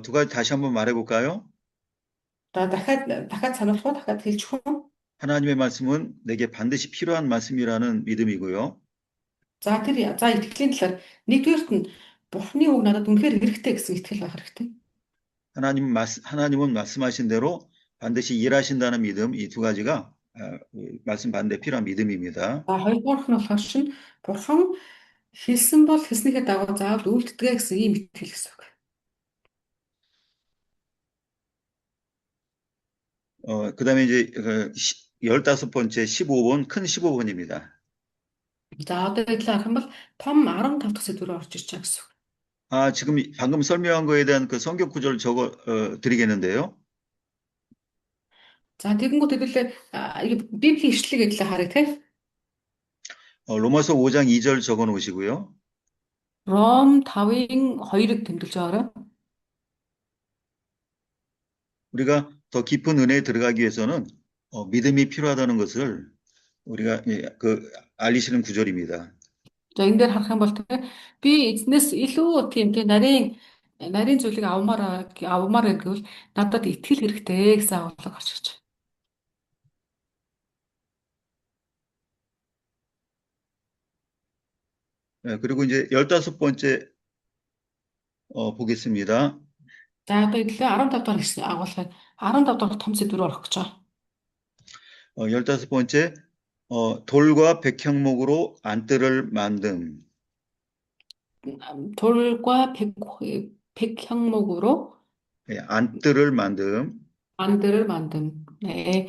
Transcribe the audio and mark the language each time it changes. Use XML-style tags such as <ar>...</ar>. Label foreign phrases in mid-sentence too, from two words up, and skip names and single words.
<ko>두 가지 다시 한번 말해볼까요?</ko> <mn>За дахиад сануулах уу дахиад хэлчих үү?</mn> <ko>하나님의 말씀은 내게 반드시 필요한 말씀이라는 믿음이고요.</ko> <mn>За итгэлийн талаар нэгдүгээрт нь Бурхны үг надад үнэхээр хэрэгтэй гэсэн итгэл байх хэрэгтэй.</mn> <ko>하나님은 말씀하신 대로 반드시 일하신다는 믿음, 이 두 가지가 말씀 받는 데 필요한 믿음입니다.</ko> <mn>За хоёрдугаар нь болохоор чинь Бурхан хэлсэн бол хэлснийхээ дагуу заавал үйлддэг гэсэн ийм итгэл гэсэн үг.</mn> <ko>그다음에 이제 15번째 15번 큰 15번입니다.</ko> <mn>За одоо идлээ харах юм бол том 15 дахь сэдвээр орж ирж байгаа гэсэн үг.</mn> <ko>지금 방금 설명한 거에 대한 그 성경 구절을 적어 드리겠는데요.</ko> <mn>За тэгэнгүүт хэдүүлээ Библийн ишлэг гэдлээ харъя те.</mn> <ko>로마서 5장 2절 적어 놓으시고요.</ko> <mn>Ром 5-ын 2-ыг тэмдэглэж байгаарай.</mn> <ko>우리가 더 깊은 은혜에 들어가기 위해서는 믿음이 필요하다는 것을 우리가 알리시는 구절입니다.</ko> <mn>За энэ дээр харах юм бол те би эзнээс илүү тийм те нарийн зүйлийг авмаар гэвэл надад итгэл хэрэгтэй гэсэн агуулга гарч ирж байна.</mn> <ko>그리고 이제 15번째 보겠습니다.</ko> <mn>За одоо идлээ 15 дахь гэсэн агуулгыг 15 дахь том сэдвээр орох гэж байгаа.</mn> <ko>15번째 돌과 백향목으로 안뜰을 만듦. 돌과 백향목으로 안뜰을 만듦. 안들을 만듦. 네.</ko>